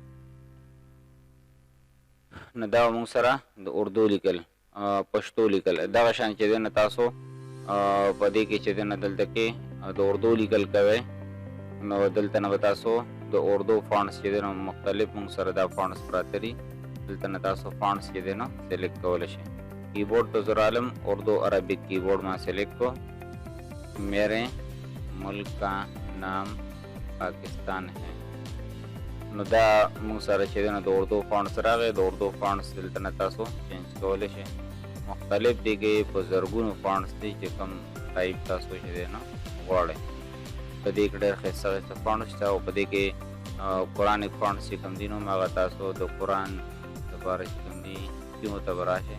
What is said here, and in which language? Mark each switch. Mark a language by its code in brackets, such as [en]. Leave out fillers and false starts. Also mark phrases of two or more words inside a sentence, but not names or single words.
[ps] نو دا موږ سره د اردو لیکل پښتو لیکل دغه شان چې دنه تاسو په دې کې چې دنه دلته کې د اردو لیکل کوي نو دلته نه تاسو د اردو فونټس چې دنه مختلف موږ سره دا فونټس پراته دي. دلته نه تاسو فونټس چې دنه سلیکټ کول شي. کیبورډ ته زر عالم اردو [en] Arabic keyboard [ps] ما سلیکٹ کو. [ur] میرے ملک کا نام پاکستان ہے. [ps] نو دا موږ سره چې دنه د اردو فونټس راغی. د اردو فونټس دلته نه تاسو چینج کولی شئ. مختلف دي کې په زرګونو فونټس دي چې کوم ټایپ تاسو چې دی نو غواړئ. په دې کې ډېر ښایسته ښایسته فونټس شته او په دې کې [en] Quranic fonts [ps] چې کوم دي نو هغه تاسو د قرآن دپاره چې کوم دي سیمو ته به راشئ.